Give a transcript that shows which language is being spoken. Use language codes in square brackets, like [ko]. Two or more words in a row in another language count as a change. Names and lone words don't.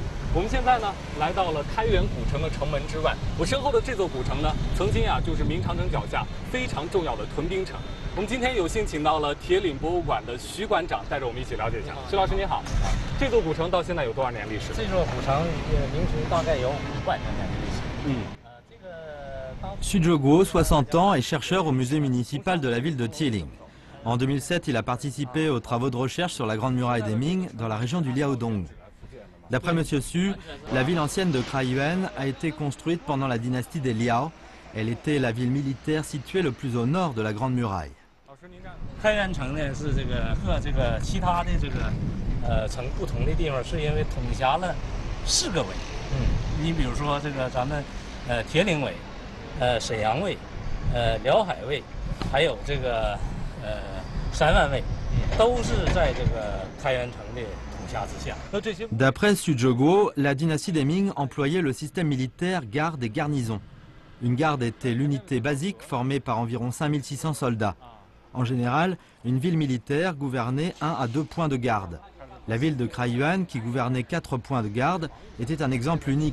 [zh] 我们现在呢来到了开元古城的城门之外，我身后的这座古城呢，曾经就是明长城脚下非常重要的屯兵城。我们今天有幸请到了铁岭博物馆的徐馆长，带着我们一起了解一下。徐老师您好，这座古城到现在有多少年历史？这座古城明城大概有5万多年的历史。 [fr] Xu Zheguo, 60 ans, est chercheur au musée municipal de la ville de Tieling. En 2007, il a participé aux travaux de recherche sur la Grande Muraille des Ming dans la région du Liaodong. D'après M. Xu, la ville ancienne de Kraiyuan a été construite pendant la dynastie des Liao. Elle était la ville militaire située le plus au nord de la Grande Muraille. [zh] 开元城呢是和其他的城不同的地方，是因为统辖了4个委。你比如说咱们铁岭委、沈阳卫、辽海卫，还有3万卫，都是在开元城的统辖之下。 [fr] D'après Xu Zheguo, la dynastie des Ming employait le système militaire garde et garnison. Une garde était l'unité basique formée par environ 5600 soldats. En général, une ville militaire gouvernait 1 à 2 points de garde. La ville de Kraiyuan, qui gouvernait 4 points de garde, était un exemple unique.